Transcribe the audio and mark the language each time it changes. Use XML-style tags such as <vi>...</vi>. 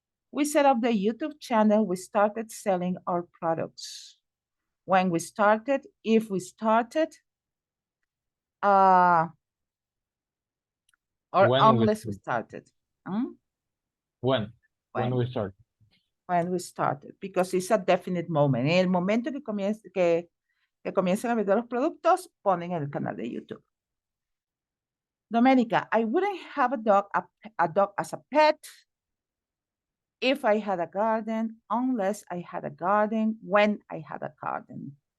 <en>We set up the YouTube channel. We started selling our products. When we started, if we started, or When we unless we started. Hmm? When When we start. when we started, because it's a definite moment.</en> <es>En el momento que comiencen a vender los productos, ponen en el canal de YouTube.</es> <en>Domenica, I wouldn't have a dog as a pet if I had a garden, unless I had a garden, when I had a garden.</en>